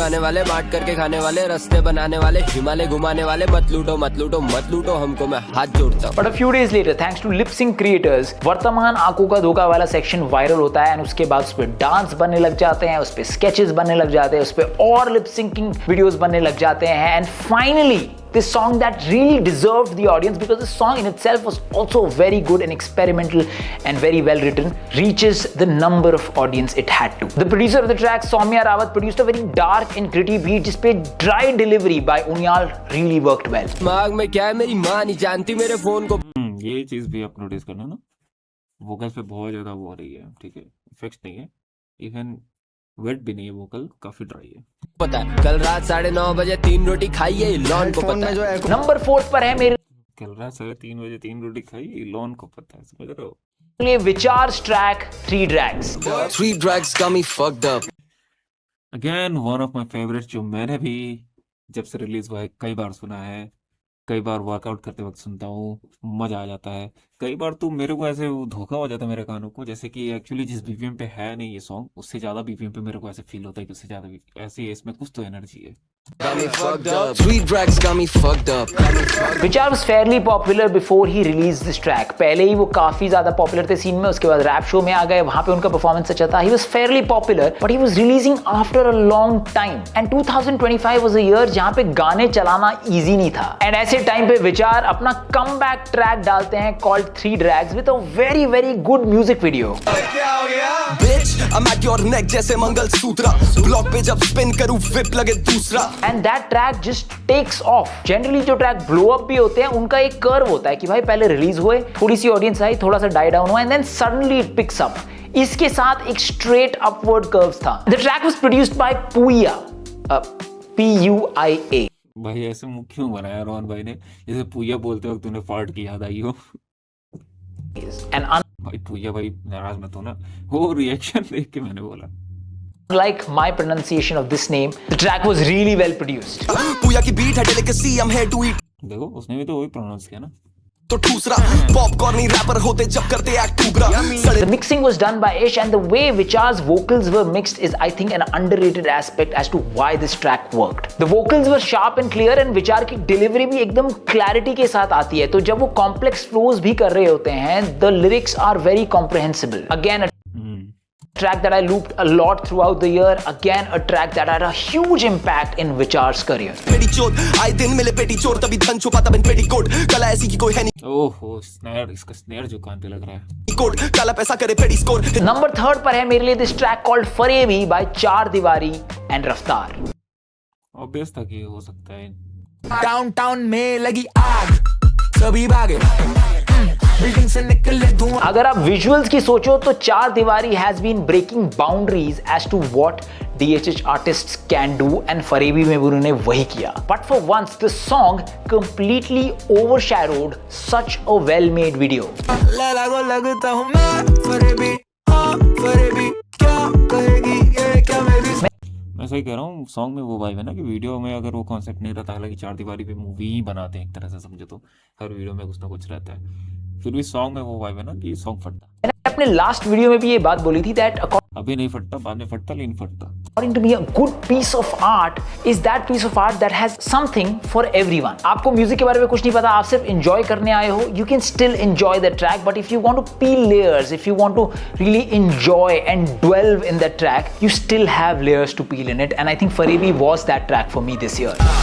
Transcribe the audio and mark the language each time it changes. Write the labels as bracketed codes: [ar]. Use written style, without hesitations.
[hi] गाने वाले, बांट करके खाने वाले, रास्ते बनाने वाले, हिमालय घुमाने वाले, मत लूटो हमको मैं हाथ जोड़ता हूँ. But a few days later thanks to lip sync creators वर्तमान आंखों का धोखा वाला सेक्शन वायरल होता है एंड उसके बाद उस पर डांस बनने लग जाते हैं, उस पर स्केचेस बनने लग जाते हैं, उस पर और लिप सिंकिंग वीडियोस बनने लग जाते हैं. [en] And finally this song that really deserved the audience, because the song in itself was also very good and experimental and very well written, reaches the number of audience it had to. The producer of the track, Soumya Rawat, produced a very dark and gritty beat [hi] जिसपे [en] dry delivery by Unyal really worked well. [hi] दिमाग में क्या है मेरी माँ नहीं जानती मेरे फोन को. ये चीज भी आप नोटिस करना ना, वोकल्स पे बहुत ज्यादा वो हो रही है, ठीक है, इफेक्ट्स नहीं है, इवन वेट भी नहीं है, वोकल काफी ड्राई है. पता है कल रात 9:30 बजे 3 रोटी खाई है, लॉन को पता है. नंबर 4 पर है मेरे कल रात 3:30 बजे 3 रोटी खाई, लॉन को पता है, समझ रहे हो. लिए विचार्स track 3 Drags. [en] 3 Drags got me fucked up. [hi] Again one of my favourite, जो मैंने भी जब से रिलीज हुआ है कई बार सुना है, कई बार वर्कआउट करते वक्त सुनता हूँ, मजा आ जाता है. कई बार तो मेरे को ऐसे वो धोखा हो जाता है मेरे कानों को, जैसे कि एक्चुअली जिस बीपीएम पे है नहीं ये सॉन्ग, उससे ज्यादा बीपीएम पे मेरे को ऐसे फील होता है कि उससे ज्यादा ऐसे इसमें कुछ तो एनर्जी है. [en] Got me fucked up. 3 Drags got me fucked up. Vichar was fairly popular before he released this track. [hi] पहले ही वो काफी ज्यादा पॉपुलर थे सीन में, उसके बाद रैप शो में आ गए, वहां पे उनका परफॉर्मेंस अच्छा था. [en] He was fairly popular, but he was releasing after a long time. And 2025 was a year [hi] जहां पे गाने चलाना [en] easy नहीं था. And [hi] ऐसे टाइम पे विचार अपना [en] comeback track डालते हैं called 3 Drags with a very good music video. Bitch, I'm at your neck [hi] जैसे मंगलसूत्र. ब्लॉक पे जब स्पिन करूं whip लगे दूसरा. [en] And that track just takes off. [hi] Generally जो ट्रैक blow up भी होते हैं उनका एक कर्व होता है कि भाई पहले रिलीज हुए, थोड़ी सी ऑडियंस आई, थोड़ा सा डाई डाउन हुआ [en] and then suddenly it picks up. [hi] इसके साथ एक straight upward curves था. [en] The track was produced by Puya, Puia. [hi] भाई ऐसे मुंह क्यों बनाया रोहन भाई ने, जैसे पुया बोलते वक्त तूने फार्ट की याद आई हो. [en] And [hi] भाई पुया भाई नाराज मत होना, वो रिएक्शन देख के मैंने बोला. [en] unlike my pronunciation of this name, the track was really well produced. [hi] पूया की बीट है [en] delicacy, I'm here to eat. [hi] देखो उसने भी तो वही प्रोनाउंस किया ना. तो ठूसरा पॉपकॉर्न ही रैपर होते जब करते act टूबरा. [en] The mixing was done by Ish and the way Vichar's vocals were mixed is I think an underrated aspect as to why this track worked. The vocals were sharp and clear and Vichar की delivery भी एकदम clarity के साथ आती है, [hi] तो जब वो complex flows भी कर रहे होते हैं, [en] the lyrics are very comprehensible. Again Track that I looped a lot throughout the year. Again, a track that had a huge impact in Vichar's career. [hi] पेटी चोर आए दिन मिले पेटी चोर तभी धन छुपाता बिन पेटी कोट कला ऐसी की कोई है नहीं ओहो स्नैर, इसका स्नैर जो कान पे लग रहा है। कोट काला पैसा करे पेटी स्कोर [en] Number 3 [hi] पर है मेरे लिए [en] this track called Farebi by Chaar Diwaari and Raftaar. [hi] ऑब्वियस था कि हो सकता है। डाउनटाउन में लगी आग सभी भागे बिल्डिंग से निकले धुआं [en] अगर आप विजुअल्स की सोचो तो Chaar Diwaari has been breaking boundaries as to what DHH artists can do and [hi] फरेबी में भी उन्होंने वही किया। [en] But for once the song completely overshadowed such a well-made video. [hi] Laila को लगता हूँ मैं फरेबी हाँ फरेबी क्या कहेगी ये क्या मेरी मैं सही कह रहा हूँ, सॉन्ग में वो वाइब है ना कि वीडियो में अगर वो कॉन्सेप्ट नहीं रहता, हालांकि चार दीवारी पे मूवी ही बनाते हैं एक तरह से समझो तो, हर वीडियो में कुछ ना कुछ रहता है, फिर भी सॉन्ग में वो वाइब है ना कि सॉन्ग फटता। मैंने अपने लास्ट वीडियो में भी ये बात बोली थी that अभी नहीं फटता, बाद में फटता, लेकिन फटता। [en] according to me a good piece of art is that piece of art that has something for everyone. [hi] आपको म्यूजिक के बारे में कुछ नहीं पता, आप सिर्फ एंजॉय करने आए हो, [en] you can still enjoy the track, but if you want to peel layers, if you want to really enjoy and delve in that track, you still have layers to peel in it, and I think Farebi was that track for me this year.